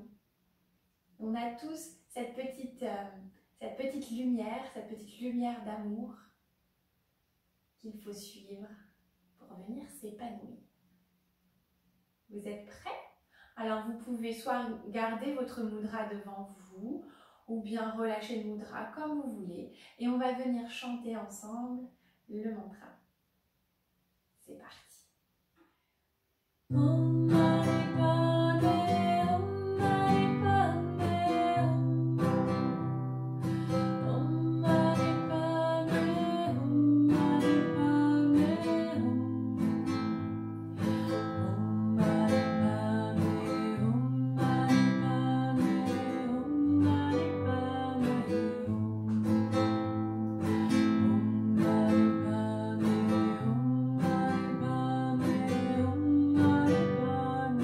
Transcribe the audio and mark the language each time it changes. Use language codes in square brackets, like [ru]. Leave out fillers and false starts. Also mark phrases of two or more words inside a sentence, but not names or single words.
[fr] On a tous cette petite lumière d'amour qu'il faut suivre pour venir s'épanouir. Vous êtes prêts? Alors vous pouvez soit garder votre mudra devant vous ou bien relâcher le mudra comme vous voulez. Et on va venir chanter ensemble le mantra. C'est parti. [sa] Om Mani Padme Hum, Mani Padme Hum. Om Mani Padme Hum, Mani Padme Hum. Om Mani Padme Hum, Mani Padme Hum, Mani Padme Hum.